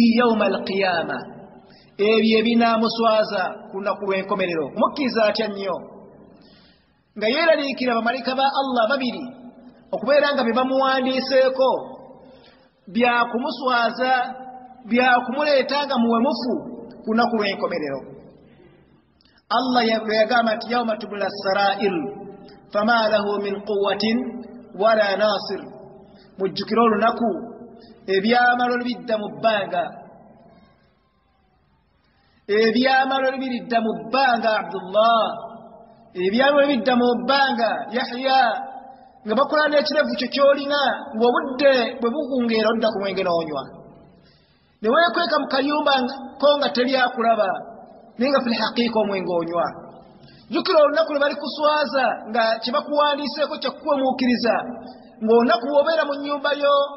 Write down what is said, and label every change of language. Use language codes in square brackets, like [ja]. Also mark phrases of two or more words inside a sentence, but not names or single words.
[ar] يوم القيامة [lg] ebyo ebinaamuswaza ku lunaku lw'enkomerero mukkiriza atya nnyo nga yeeraliikira bamalayika ba Allah babiri okubeera nga be bamuwandiiseeko byakumuswaza byakumuleeta nga muwemufu ku lunaku lw'enkomerero Allah yagamba nti [ar] يوم تبلى السرائر فما له من قوة ولا ناصر [lg] mujjukira olunaku ebyamalo bidda mu bbanga ebyamalo biridda mu bbanga Abdullah ebyamalo bidda mu bbanga Yahya nga bakola n'ekirevu kyo kyolina ng'obudde bwe bukungeera odda ku mwenge n'onywa ne weekweka mu kayumba ko nga teri akulaba naye nga [ar] في الحقيقة [lg] omwenge onywa jjukira olunaku lwe bali kuswaza nga kye bakuwandiiseeko kyakuwemuukiriza ng'olunaku bw'obeera mu nnyumba yo